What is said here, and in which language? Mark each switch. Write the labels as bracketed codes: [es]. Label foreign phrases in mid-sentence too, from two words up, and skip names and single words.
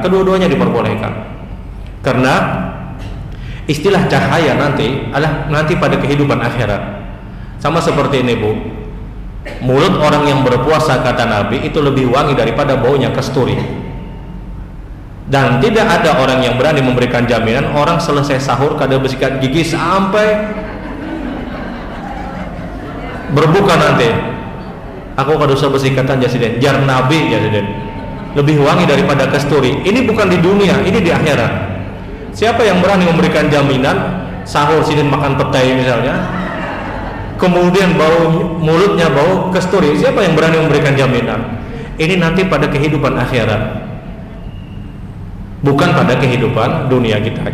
[id] Kedua-duanya diperbolehkan. Karena istilah cahaya nanti adalah nanti pada kehidupan akhirat. Sama seperti ini, Bu. Mulut orang yang berpuasa, kata Nabi, itu lebih wangi daripada baunya kasturi. Dan tidak ada orang yang berani memberikan jaminan orang selesai sahur kada bersikat gigi sampai berbuka nanti. Aku kada usah bersikatan jasiden, jar Nabi jasiden. Lebih wangi daripada kasturi. Ini bukan di dunia, ini di akhirat. Siapa yang berani memberikan jaminan sahur sidin makan petai misalnya, kemudian bau mulutnya bau kasturi? Siapa yang berani memberikan jaminan? Ini nanti pada kehidupan akhirat, bukan pada kehidupan dunia kita.